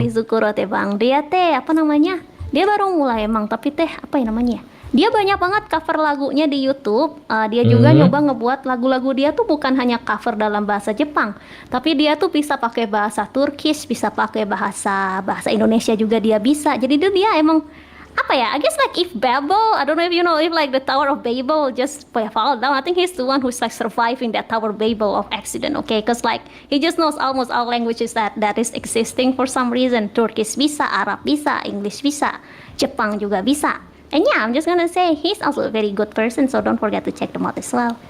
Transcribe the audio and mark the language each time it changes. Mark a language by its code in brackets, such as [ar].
[id] Rizukuro teh Bang. Dia teh dia baru mulai emang, tapi teh dia banyak banget cover lagunya di YouTube. Dia juga nyoba ngebuat lagu-lagu dia tuh bukan hanya cover dalam bahasa Jepang, tapi dia tuh bisa pakai bahasa Turkish, bisa pakai bahasa Indonesia juga dia bisa. Jadi dia emang [en] I guess like if Babel, I don't know if you know, if like the Tower of Babel just fall down, I think he's the one who's like surviving that Tower of Babel of accident, okay? Because like he just knows almost all languages that is existing for some reason. [id] Turkish bisa, Arab bisa, English bisa, Jepang juga bisa. [en] And yeah, I'm just gonna say he's also a very good person, so don't forget to check them out as well.